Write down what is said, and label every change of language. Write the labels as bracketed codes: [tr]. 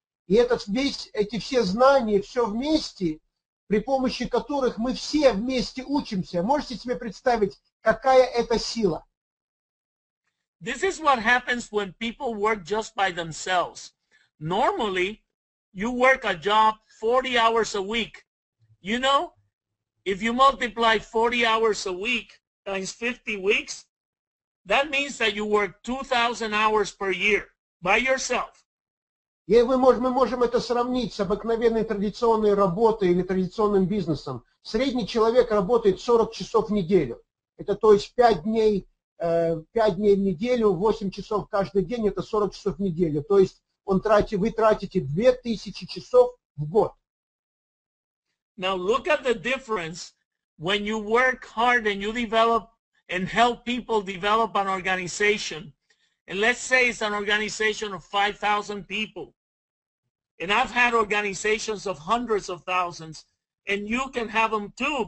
[ru] И эти все знания, все вместе, при помощи которых мы все вместе учимся. Можете себе представить, какая это сила? [en] This is what happens when people work just by themselves. Normally, you work a job 40 hours a week. You know, if you multiply 40 hours a week times 50 weeks, that means that you work 2,000 hours per year by yourself. [ru] И мы можем это сравнить с обыкновенной традиционной работой или традиционным бизнесом. Средний человек работает 40 часов в неделю. Это то есть 5 дней в неделю, 8 часов каждый день, это 40 часов в неделю. То есть вы тратите 2000 часов в год. [en] Now look at the difference when you work hard and you develop and help people develop an organization. And let's say it's an organization of 5,000 people. And I've had organizations of hundreds of thousands, and you can have them too.